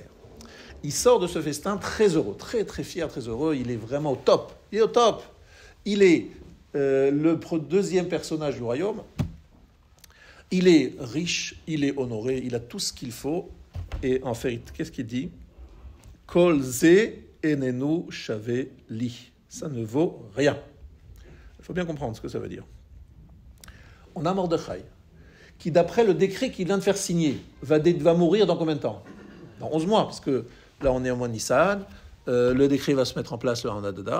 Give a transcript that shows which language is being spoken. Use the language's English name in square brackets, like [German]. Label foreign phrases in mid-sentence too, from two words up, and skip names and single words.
[French] Il sort de ce festin très heureux, très très fier, très heureux. Il est vraiment au top. Il est au top. Il est le deuxième personnage du royaume. Il est riche, il est honoré, il a tout ce qu'il faut. Et en fait, qu'est-ce qu'il dit? [Hebrew] כל זה איננו שווה לי. [French] Ça ne vaut rien. Il faut bien comprendre ce que ça veut dire. On a Mordechai, qui d'après le décret qu'il vient de faire signer, va mourir dans combien de temps? Dans 11 mois, parce que là on est au mois de Nissan, le décret va se mettre en place là en Adadar.